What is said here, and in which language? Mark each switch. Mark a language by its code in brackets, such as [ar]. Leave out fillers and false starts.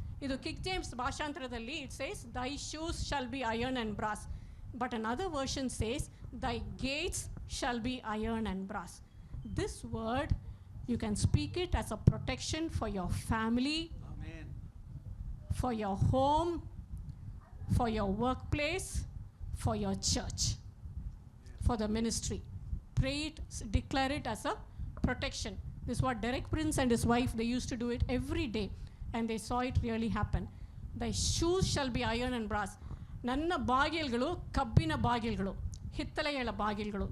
[kn] ಇದು king James ಭಾಷಾಂತರದಲ್ಲಿ [en] It says, thy shoes shall be iron and brass. But another version says, thy gates shall be iron and brass. This word, you can speak it as a protection for your family. Amen. For your home, for your workplace, for your church, for the ministry. Pray it, declare it as a protection. This is what Derek Prince and his wife, they used to do it every day and they saw it really happen. Thy shoes shall be iron and brass. [kn] ನನ್ನ ಬಾಗಿಲುಗಳು ಕಬ್ಬಿನ ಬಾಗಿಲುಗಳು, ಹಿತ್ತಳೆಗಳ ಬಾಗಿಲುಗಳು.